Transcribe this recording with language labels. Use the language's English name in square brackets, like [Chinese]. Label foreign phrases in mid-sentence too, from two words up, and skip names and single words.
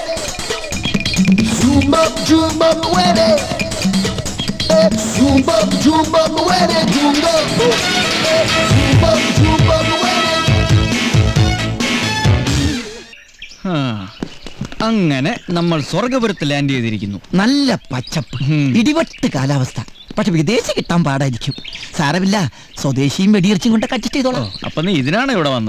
[Spanish] Zumba, zumba, muere. Zumba, zumba, muere. Zumba, zumba, zumba, muere. [Malayalam] അങ്ങനെ നമ്മൾ സ്വർഗപുരത്ത് ലാൻഡ് ചെയ്തിരിക്കുന്നു. നല്ല പച്ചപ്പ്, ഇടിവെട്ട് കാലാവസ്ഥ. പക്ഷെ വിദേശി കിട്ടാൻ പാടായിരിക്കും. സാരമില്ല, സ്വദേശിയും വെടിയിറച്ചും കൊണ്ട് അഡ്ജസ്റ്റ് ചെയ്തോളാം. അപ്പൊ നീ ഇതിനാണ് ഇവിടെ വന്നത്?